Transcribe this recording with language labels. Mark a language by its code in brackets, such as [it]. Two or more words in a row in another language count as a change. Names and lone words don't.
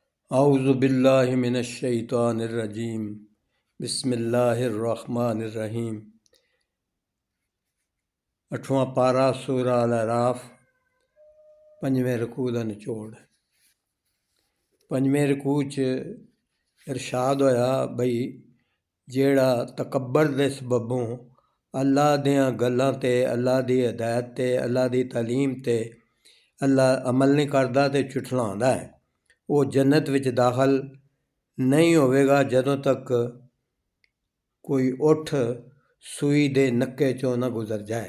[ar] أعوذ بالله من الشيطان الرجيم بسم الله الرحمن الرحيم. [pa] 8واں پارہ سورۃ الاعراف 5ویں رکوع دا نچوڑ. 5ویں رکوع چ ارشاد ہویا بئی جیڑا تکبر دے سببوں اللہ دیاں گلاں تے اللہ دی ہدایت تے اللہ دی تعلیم تے اللہ عمل نہیں کردا تے جھٹلاندا ہے، وہ جنت وچ داخل نہیں ہووے گا جدوں تک کوئی اٹھ سوئی دے نکے چوں نہ گزر جائے.